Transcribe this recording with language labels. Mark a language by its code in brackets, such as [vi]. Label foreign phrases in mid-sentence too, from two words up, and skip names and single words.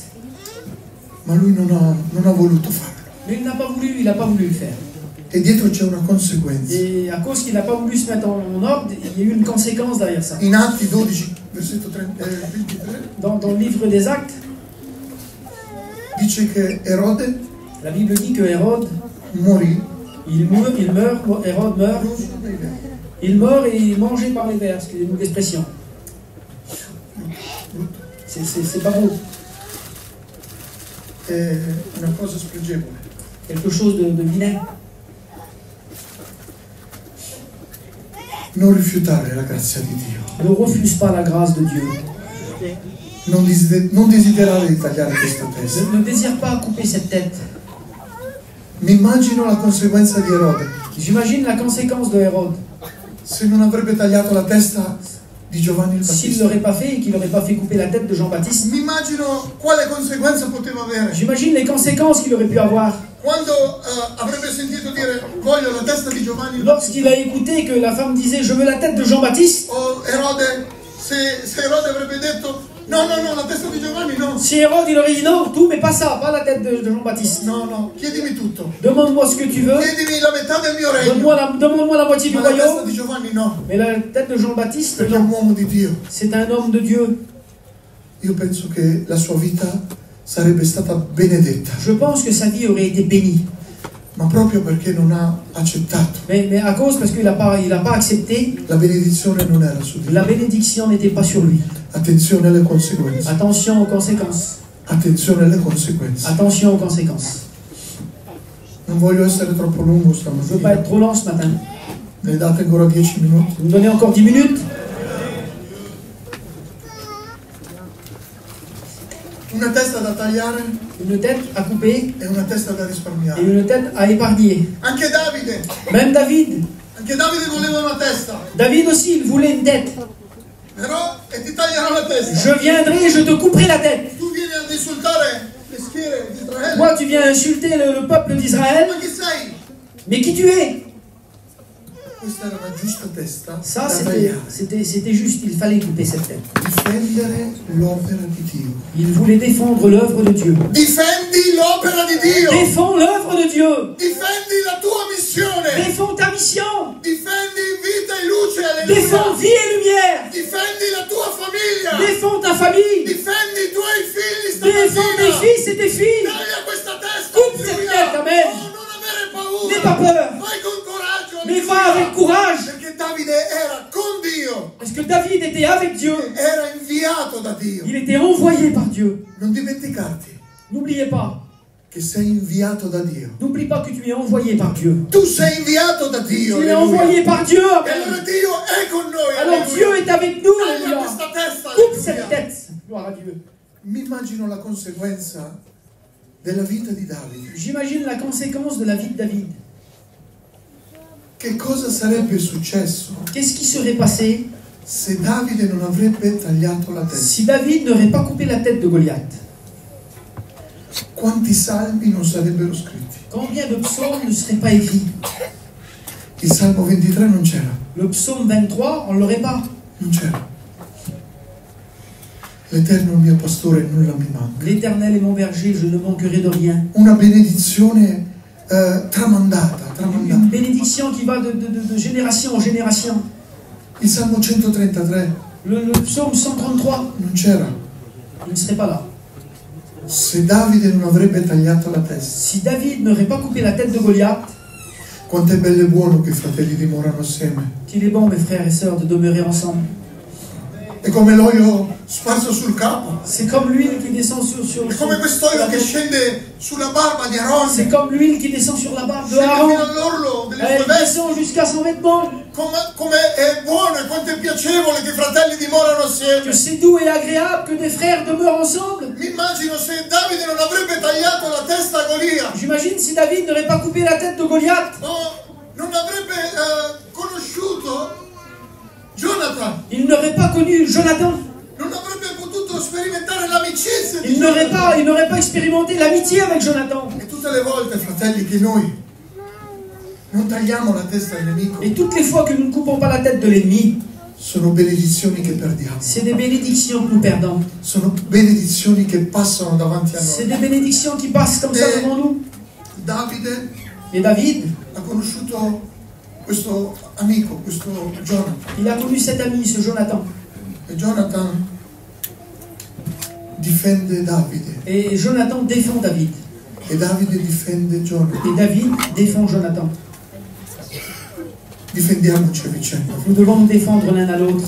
[it] ma lui non ha voluto farlo. [fr] Mais il n'a pas voulu le faire. [it] E dietro c'è una conseguenza. [fr] Et à cause qu'il n'a pas voulu se mettre en ordre, il y a eu une conséquence derrière ça. [it] In Atti 12, versetto 23, [fr] Dans le livre des Actes, [it] dice che Erode [fr] la Bible dit que Hérode, [it] morì [fr] Hérode meurt, il meurt et il est mangé par les vers, c'est une expression. C'est pas beau, [it] È una cosa spregevole. [fr] quelque chose de vilain. [it] Non rifiutare la grazia di Dio. [fr] Ne refuse pas la grâce de Dieu. [it] Non desiderare di tagliare questa testa. [fr] Ne désire pas couper cette tête. [it] Mi immagino la conseguenza di Erode. [fr] J'imagine la conséquence de Hérode. [it] Se non avrebbe tagliato la testa di Giovanni il [fr] S'il ne [it] Battista. [fr] l'aurait pas fait et qu'il n'aurait pas fait couper la tête de Jean-Baptiste, [it] Mi immagino quale conseguenza poteva avere. [fr] j'imagine les conséquences qu'il aurait pu avoir. [it] Quando avrebbe sentito dire voglio la testa di Giovanni il [fr] Lorsqu'il a écouté que la femme disait « Je veux la tête de Jean-Baptiste », [it] O Erode, se Erode avrebbe detto no, la testa di Giovanni no. [fr] si Hérode il aurait dit « Non, tout, mais pas ça, pas la tête de Jean-Baptiste. [it] No, chiedimi tutto. [fr] Demande-moi ce que tu veux, [it] Chiedimi la metà del mio regno. [fr] demande-moi la moitié du [it] Ma la testa [fr] royaume. [it] di Giovanni no, [fr] Mais la tête de Jean-Baptiste, [it] perché è un uomo di Dio. [fr] c'est un homme de Dieu. [it] Io penso che la sua vita sarebbe stata benedetta, [fr] Je pense que sa vie aurait été bénie. [it] ma proprio perché non ha accettato. [fr] Mais à cause, parce qu'il n'a pas accepté, [it] La benedizione non era su di [fr] la [it] lui. [fr] bénédiction n'était pas sur lui. [it] Attenzione alle conseguenze. [fr] Attention aux conséquences. [it] Attenzione alle conseguenze. [fr] Attention aux conséquences. [it] Non voglio essere troppo lungo [fr] Je ne veux pas [it] stamattina. [fr] être trop lent ce matin. [it] Ne date ancora 10 minuti? [fr] Vous me donnez encore 10 minutes? [it] Una testa da tagliare [fr] Une tête à couper [it] e una testa da [fr] et [it] risparmiare. [fr] une tête à épargner. [it] Anche Davide [fr] Même David [it] voleva una testa, [fr] David aussi, il voulait une tête. [it] però e ti taglierò la testa. [fr] Je viendrai et je te couperai la tête. [it] Tu vieni ad insultare le schiere di Israele. [fr] Toi, tu viens insulter le peuple d'Israël. [it] Ma chi sei? [fr] Mais qui tu es? [it] Questa era la giusta testa [fr] Ça, [it] da tagliare. [fr] c'était juste, il fallait couper cette tête. [it] Difendere l'opera di Dio. [fr] Il voulait défendre l'œuvre de Dieu. [it] Difendi l'opera di Dio. [fr] Défends l'œuvre de Dieu. [it] Difendi la tua missione. [fr] Défends ta mission. [it] Difendi vita e luce, [fr] Défends [it] alleluia. [fr] vie et lumière. [it] Difendi la tua famiglia. [fr] Défends ta famille. [it] Difendi i tuoi figli [fr] Défends tes [it] stamattina. [fr] fils et tes filles. [it] Taglia questa testa. [fr] Coupe cette [it] alleluia. [fr] tête, amen. [it] Oh, non avere paura. [fr] N'aie pas peur. [it] Vai con coraggio. [fr] Mais [it] alleluia. [fr] va avec courage. [it] Perché Davide era con Dio. [fr] Parce que David était avec Dieu. [it] Era inviato da Dio. [fr] Il était envoyé par Dieu. [it] Non dimenticarti [fr] N'oubliez pas. [it] che sei inviato da Dio. [fr] N'oublie pas que tu es envoyé par Dieu. [it] Tu sei inviato da Dio. [fr] Tu es [it] alleluia. [fr] envoyé par Dieu. [it] E [fr] Amen. [it] allora Dio è con noi. [fr] Alors [it] alleluia. [fr] Dieu est avec nous. [it] Taglia [fr] Alléluia. [it] questa testa. [fr] Coupe [it] alleluia. [fr] cette tête. Gloire à Dieu. [it] Mi immagino la conseguenza della vita di Davide. [fr] J'imagine la conséquence de la vie de David. [it] Che cosa sarebbe successo [fr] Qu'est-ce qui serait passé [it] se Davide non avrebbe tagliato la testa? [fr] si David n'aurait pas coupé la tête de Goliath? [it] Quanti salmi non sarebbero scritti? [fr] Combien de psaumes ne seraient pas écrits? [it] Il Salmo 23 non c'era, [fr] Le psaume 23, on ne l'aurait pas. [it] non c'era. L'Eterno è il mio pastore e nulla mi manca. [fr] L'Éternel est mon berger, je ne manquerai de rien. [it] Una benedizione tramandata. [fr] Une bénédiction qui va de génération en génération. [it] Il Salmo 133 [fr] Le psaume 133, [it] non c'era. [fr] il ne serait pas là. [it] Se Davide non avrebbe tagliato la testa, [fr] Si David n'aurait pas coupé la tête de Goliath, [it] quanto è bello e buono che i fratelli dimorano assieme. [fr] qu'il est bon, mes frères et sœurs, de demeurer ensemble. [it] È come l'olio sparso sul capo. [fr] C'est comme l'huile qui descend sur [it] È come quest'olio che scende sulla barba di Aaron. [fr] C'est comme l'huile qui descend sur la barbe de [it] Scende [fr] Aaron. [it] fino all'orlo delle [fr] Elle [it] sue vesti. [fr] descend jusqu'à son vêtement. [it] Come è buono e quanto è piacevole che i fratelli dimorano assieme. [fr] Que c'est doux et agréable que des frères demeurent ensemble. [it] Mi immagino se Davide non avrebbe tagliato la testa a Golia. [fr] J'imagine si David n'aurait pas coupé la tête de Goliath, [it] Non avrebbe conosciuto Jonathan. [fr] il n'aurait pas connu Jonathan. [it] Non avrebbe potuto sperimentare l'amicizia di [fr] Il [it] Jonathan. [fr] n'aurait pas expérimenté l'amitié avec Jonathan. [it] E tutte le volte, fratelli, che noi non tagliamo la testa al nemico, [fr] Et toutes les fois que nous ne coupons pas la tête de l'ennemi, [it] sono benedizioni che perdiamo. [fr] c'est des bénédictions que nous perdons. [it] Sono benedizioni che passano davanti a [fr] C'est [it] noi. [fr] des bénédictions qui passent comme ça devant nous. [it] Davide [fr] Et David, [it] ha conosciuto questo amico, questo Jonathan. [fr] il a connu cet ami, ce Jonathan. [it] E Jonathan difende Davide. [fr] Et Jonathan défend David. [it] E Davide difende Jonathan. [fr] Et David défend Jonathan. [it] Difendiamoci a vicenda. [fr] Nous devons nous défendre l'un à l'autre.